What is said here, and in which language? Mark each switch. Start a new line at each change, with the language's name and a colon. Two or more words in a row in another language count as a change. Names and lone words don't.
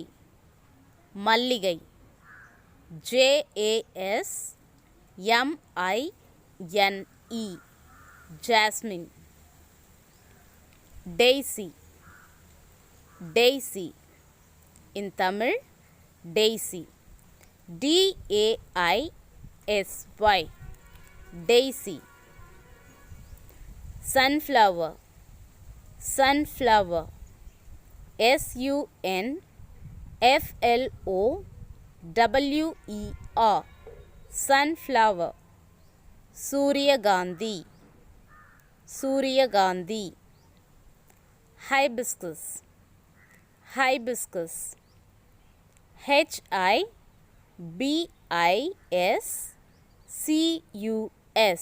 Tamil: மல்லிகை.
English: J-A-S-M-I-N-E. Jasmine. Daisy. Daisy. In Tamil, daisy. D-A-I-S-Y. Daisy. Sunflower. Sunflower. S-U-N-F-L-O-W-E-R. Sunflower.
Tamil: Suryagandhi.
English: Suryagandhi. Hibiscus. Hibiscus. H-I-B-I-S-C-U-S.